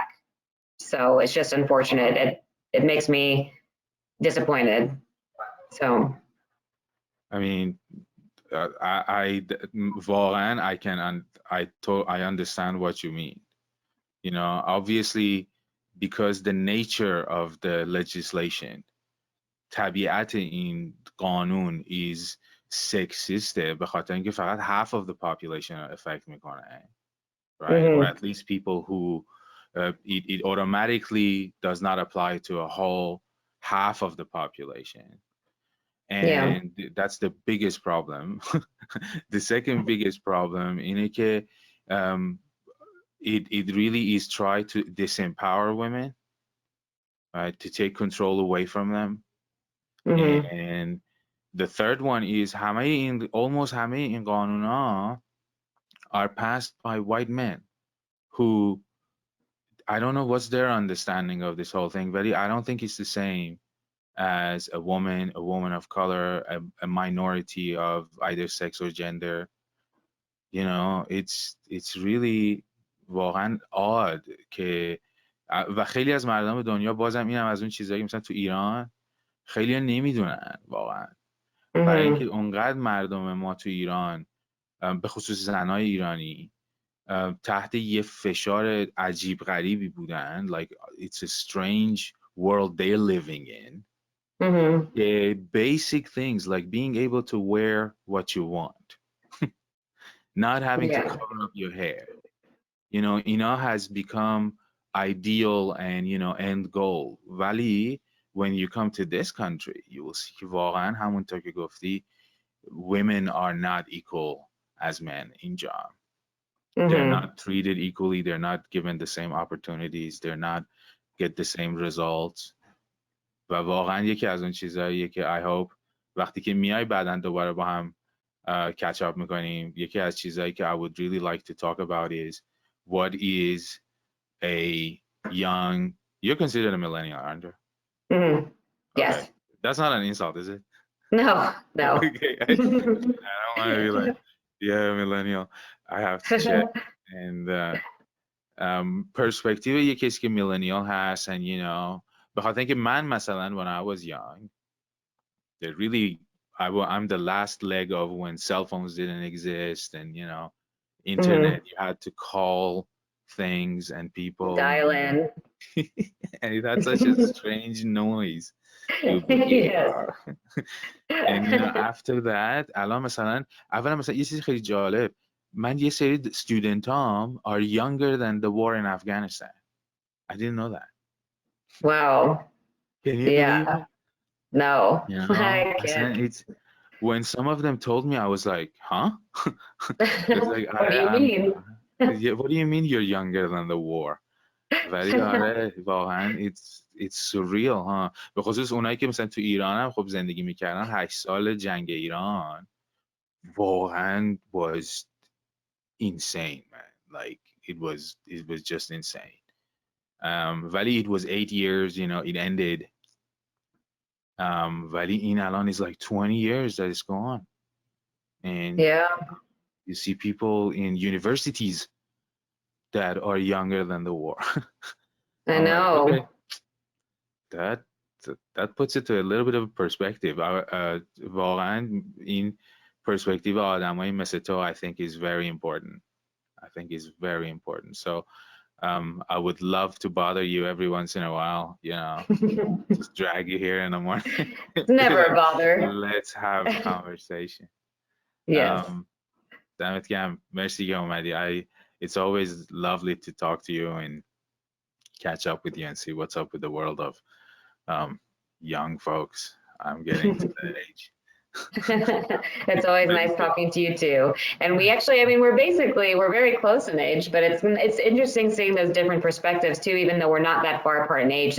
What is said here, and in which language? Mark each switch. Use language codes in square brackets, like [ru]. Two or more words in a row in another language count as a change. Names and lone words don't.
[en] So it's just unfortunate. It makes me disappointed. So. I understand what you mean. Obviously, because the nature of the legislation, [fa] طبیعت این قانون [en] is sexist [fa] به خاطر اینکه فقط [en] half of the population [fa] رو affect میکنه. Right? [en] Or at least people who it automatically does not apply to a whole half of the population. And that's the biggest problem. The second biggest problem [fa] اینه که [en] it really is try to disempower women, right, to take control away from them. And the third one is almost [fa] همه این قانونا [en] are passed by white men who, I don't know what's their understanding of this whole thing, but I don't think it's the same as a woman of color, a minority of either sex or gender. It's really [fa] واقعا odd که و خیلی از مردم دنیا بازم اینم از اون چیزایی مثلا تو ایران خیلی نمیدونن واقعا. برای اینکه اونقدر مردم ما تو ایران به خصوص زنای ایرانی تحت یه فشار عجیب غریبی بودن. [en] Like it's a strange world they're living in. The basic things like being able to wear what you want, not having to cover up your hair. You know, اینا has become ideal and, you know, end goal. ولی when you come to this country, you will see [fa] واقعا همونطور که گفتی, [en] women are not equal as men اینجا. They're not treated equally. They're not given the same opportunities. They're not get the same results. [fa] و واقعا یکی از اون چیزاییه که [en] I hope [fa] وقتی که میای بعداً دوباره با هم [en] catch up [fa] میکنیم, یکی از چیزایی که [en] I would really like to talk about is what is a young, you're considered a millennial, aren't you? Yes. Okay. That's not an insult, is it? No. Okay. I don't want to be like, yeah, millennial. I have to check. And perspective [fa] یه کسی که [en] millennial هست, and you know, [fa] بخاطر اینکه من مثلا [en] when I was young, they really, I'm the last leg of when cell phones didn't exist, and you know, internet, you had to call things and people dial in. and it had such a strange noise. Yes. And you know, after that, [fa] الان مثلا اولا مثلا یه چیزی خیلی جالب, من یه سری studentام [en] are younger than the war in Afghanistan. I didn't know that. Wow. Can you believe it? No. You know, I can't. it's when some of them told me, I was like, huh? Like, what do you mean? Yeah, what do you mean you're younger than the war? [fa] ولی آره واقعا [en] it's surreal [fa] ها. به خصوص اونایی که مثلا تو ایران هم خب زندگی میکردن, 8 سال جنگ ایران واقعا [en] was insane, man. Like it was just insane. ولی it was 8 years, you know, it ended. [fa] ولی این الان [en] is like 20 years that it's gone. And you see people in universities that are younger than the war. I know. Like, okay, that puts it to a little bit of a perspective. [fa] واقعا این [en] perspective [fa] آدمایی مثل تو [en] I think is very important. I think is very important. So I would love to bother you every once in a while, you know, just drag you here in the morning. It's never a bother. Let's have a conversation. Yes. [fa] دمت گرم. مرسی که اومدی. [en] It's always lovely to talk to you and catch up with you and see what's up with the world of young folks. I'm getting to that age. It's always nice talking to you too. And we actually, I mean, we're very close in age, but it's interesting seeing those different perspectives too, even though we're not that far apart in age.